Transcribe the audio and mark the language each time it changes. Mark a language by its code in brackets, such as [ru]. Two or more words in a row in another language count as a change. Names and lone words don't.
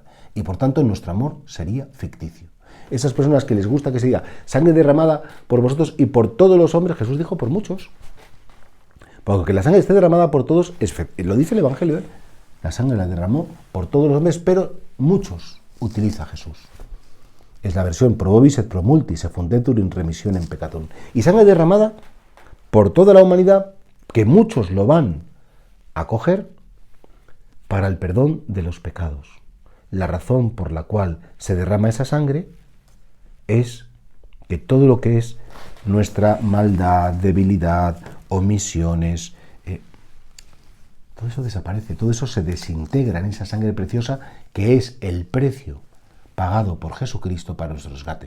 [es] Y por tanto nuestro amor sería ficticio. Esas personas que les gusta que se diga sangre derramada por vosotros y por todos los hombres, Jesús dijo por muchos. Porque la sangre esté derramada por todos, lo dice el Evangelio, la sangre la derramó por todos los hombres, pero muchos utiliza Jesús. Es la versión [la] pro vobis et pro multis, se fundetur in remissionem peccatum. [es] Y sangre derramada por toda la humanidad, que muchos lo van a coger para el perdón de los pecados. La razón por la cual se derrama esa sangre es que todo lo que es nuestra maldad, debilidad, omisiones, todo eso desaparece, todo eso se desintegra en esa sangre preciosa que es el precio pagado por Jesucristo para nuestro rescate.